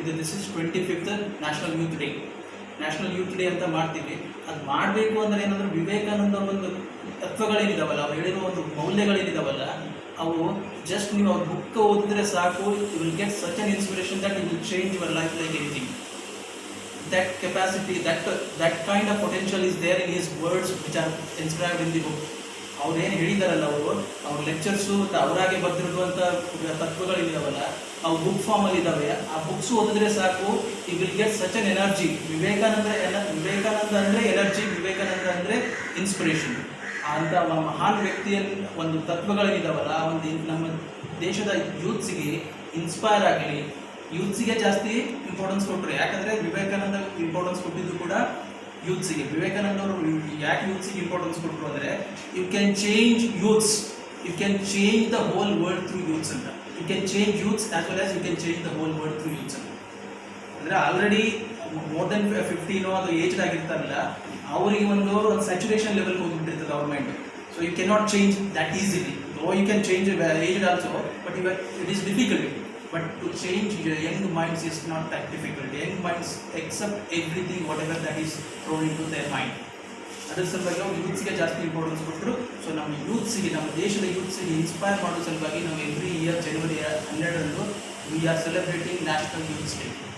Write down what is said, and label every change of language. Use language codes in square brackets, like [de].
[en] this is 25th national youth day [kn] ಅಂತ ಮಾಡ್ತೀವಿ. ಅದು ಮಾಡಬೇಕು ಅಂದರೆ ಏನಂದ್ರೆ ವಿವೇಕಾನಂದ ಒಂದು ತತ್ವಗಳೇನಿದಾವಲ್ಲ, ಅವ್ರು ಹೇಳಿರೋ ಒಂದು ಮೌಲ್ಯಗಳೇನಿದಾವಲ್ಲ, ಅವು ಜಸ್ಟ್ ನೀವು ಅವ್ರ ಬುಕ್ ಓದಿದ್ರೆ ಸಾಕು, [en] You will get such an inspiration that you will change your life like anything. That capacity, that kind of potential is there in his words which are inscribed in the book. [kn] ಅವ್ರೇನು ಹೇಳಿದಾರಲ್ಲ, ಅವ್ರ lectures ಮತ್ತು ಅವರಾಗೆ ಬರೆದಿರುವಂಥ ತತ್ವಗಳಿದಾವಲ್ಲ, ಅವು book ಫಾರ್ಮಲ್ಲಿ ಇದ್ದಾವೆ. ಆ books ಓದಿದ್ರೆ ಸಾಕು, [en] You will get such an energy. [kn] Vivekananda ಅಂದರೆ ಎನರ್ಜಿ, ವಿವೇಕಾನಂದ ಅಂದರೆ ಇನ್ಸ್ಪಿರೇಷನ್. ಅಂತ ಮಹಾನ್ ವ್ಯಕ್ತಿಯ ಒಂದು ತತ್ವಗಳೇನಿದಾವಲ್ಲ, ಒಂದು ನಮ್ಮ ದೇಶದ ಯೂತ್ಸಿಗೆ ಇನ್ಸ್ಪೈರ್ ಆಗಲಿ, ಯೂತ್ಸಿಗೆ ಜಾಸ್ತಿ ಇಂಪಾರ್ಟೆನ್ಸ್ ಕೊಟ್ಟರು. ಯಾಕಂದರೆ ವಿವೇಕಾನಂದ ಇಂಪಾರ್ಟೆನ್ಸ್ ಕೊಟ್ಟಿದ್ದು ಕೂಡ ಯೂತ್ಸಿಗೆ. ವಿವೇಕಾನಂದ ಅವರು ಯಾಕೆ ಯೂತ್ಸಿಗೆ ಇಂಪಾರ್ಟೆನ್ಸ್ ಕೊಟ್ಟರು ಅಂದರೆ, [en] you can change youths, you can change the whole world through youths [kn] ಅಂತ. [en] you can change youths as well as you can change the whole world through youths [kn] ಅಂತ. ಅಂದರೆ ಆಲ್ರೆಡಿ ಮೋರ್ ದೆನ್ 15 ಅದು aged ಆಗಿರ್ತಾರಲ್ಲ, ಅವರಿಗೆ ಒಂದು saturation level ಹೋಗಿಬಿಟ್ಟಿರ್ತದೆ ಅವ್ರ mind. [en] So you can not change that easily. Oh you can change aged also, but it is difficult. But to change young minds is not that difficult. Young minds accept everything, whatever that is thrown into their mind. [kn] ಅದರ ಸಲುವಾಗಿ ನಾವು ಯೂತ್ಸ್ಗೆ ಜಾಸ್ತಿ importance ಕೊಟ್ಟರು. So ನಮ್ಮ ಯೂತ್ಸಿಗೆ, ನಮ್ಮ ದೇಶದ ಯೂತ್ಸಿಗೆ inspire ಮಾಡೋ ಸಲುವಾಗಿ ನಾವು [en] every year [kn] January 12ರಂದು [en] We are celebrating national youths day.